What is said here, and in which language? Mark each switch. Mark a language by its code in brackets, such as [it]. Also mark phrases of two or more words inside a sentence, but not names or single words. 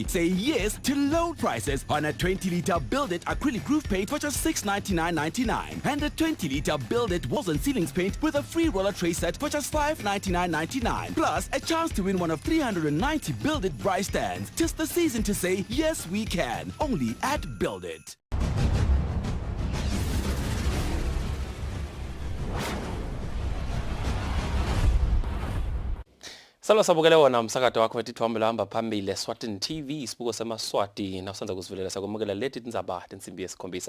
[en] Say yes to low prices on a 20-liter Build-It acrylic roof paint for just $699.99 and a 20-liter Build-It walls and ceilings paint with a free roller tray set for just $599.99. Plus a chance to win one of 390 Build-It Bryce stands. Just the season to say yes we can. Only at Build-It. [ss] Salwa sabukele wona umsakato wakho wetithombe lahamba phambili Eswatini TV isibuko semaswati na usanza kusivelela sakumukela leti Tindzaba tensimbi yesikhombisa.